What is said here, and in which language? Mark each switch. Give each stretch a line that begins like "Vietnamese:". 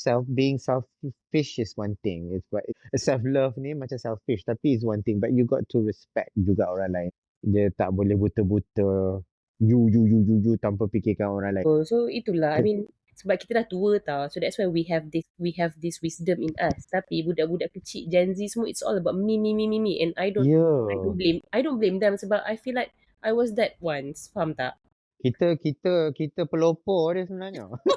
English: Being selfish is one thing. It's what self love
Malay: ni macam selfish tapi
English: is one thing. But you got to respect
Malay: juga orang lain. Dia tak boleh buta-buta you tanpa fikirkan orang lain.
English: So itulah, I mean,
Malay: sebab kita dah tua tau,
English: so that's why we have this wisdom in us.
Malay: Tapi budak-budak kecil Gen Z semua,
English: it's all about me, and I don't
Malay: Ya.
English: blame them sebab I feel like I was that once.
Malay: Faham tak? Kita pelopor dia sebenarnya.